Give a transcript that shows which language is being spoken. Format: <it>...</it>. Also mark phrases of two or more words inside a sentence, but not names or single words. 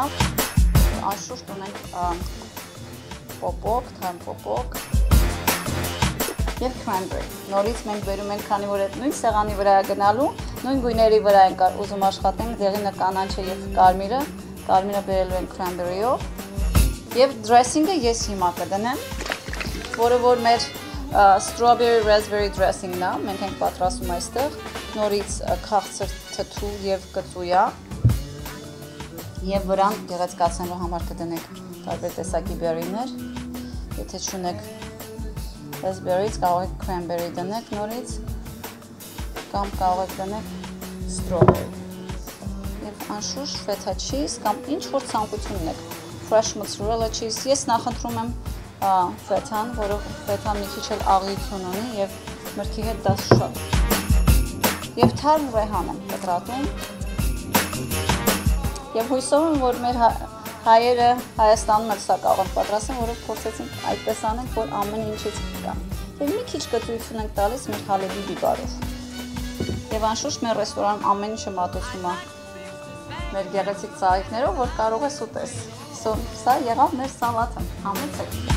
<hy>անշուշտ ունենք պոպոկ, թարմ պոպոկ եւ cranberry։ Նորից մենք բերում ենք, քանի որ այդ նույն սեղանի վրա է գնալու, նույն գույների վրա ենք ուզում աշխատենք, դեղինը կանաչը եւ կարմիրը բերելու ենք cranberry-ով եւ dressing-ը ես հիմա կդնեմ, որը որ մեր</hy> <en>strawberry raspberry dressing-</en> <hy>ն է, մենք ենք պատրաստում այստեղ, նորից քաղցր թթու եւ կծույա եւ վրան գեղեցկացնելու համար կդնենք տարբեր տեսակի բերիներ, եթե չունեք raspberry-ից կարող եք cranberry դնեք նորից կամ կարող եք դնեք strawberry եւ անշուշտ</hy> <en>feta cheese</en> <hy>կամ ինչ որ ցանկություն ունեք,</hy> <en>fresh mozzarella cheese,</en> <hy>ես նախընտրում եմ feta-ն, որով feta-ն մի քիչ էլ աղյություն ունի եւ մրգի հետ դա շատ։ Եվ թարմ ռեհան եմ կտրատում։ Եվ հույսով եմ, որ մեր հայերը Հայաստանում էլ սա կարող են պատրաստեն, որով փորձեցինք այդպես անենք, որ ամեն ինչից կգա։ Եվ մի քիչ կտրություն ենք տալիս մեր հալեբի բիբարով։ Եվ անշուշտ մեր ռեստորանում ամեն ինչը մատուցվում է մեր գեղեցիկ ծաղիկներով, որ կարող ես ուտես։ Սա եղավ մեր սալատը, համեցեք։</hy>